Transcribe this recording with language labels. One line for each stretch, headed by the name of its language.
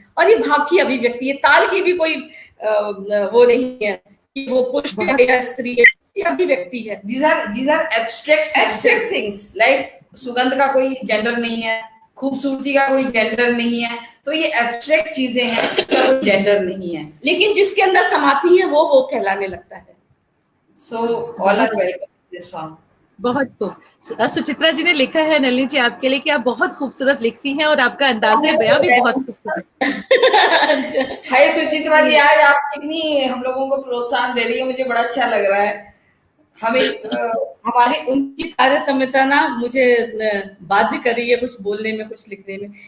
Hindi: और ये भाव की अभिव्यक्ति है, ताल की भी कोई वो नहीं है कि वो पुरुष है या स्त्री है, अभिव्यक्ति है।
English: These are abstract things, like
Hindi: सुगंध का कोई जेंडर नहीं है, खूबसूरती का कोई जेंडर नहीं है, तो ये एब्स्ट्रैक्ट चीजें हैं, इसका कोई जेंडर नहीं है, लेकिन जिसके अंदर समाती है वो कहलाने लगता है।
English: So all are welcome to this song.
Hindi: बहुत खूब। सुचित्रा जी ने लिखा है नलिनी जी आपके लिए कि आप बहुत खूबसूरत लिखती हैं और आपका अंदाज़े बयां भी बहुत खूबसूरत। हाय सुचित्रा जी, आज आप कितनी हम लोगों को प्रोत्साहन दे रही है, मुझे बड़ा अच्छा लग रहा है। हमें हमारी उनकी तारतम्यता ना मुझे बाध्य कर रही है कुछ बोलने में, कुछ लिखने में।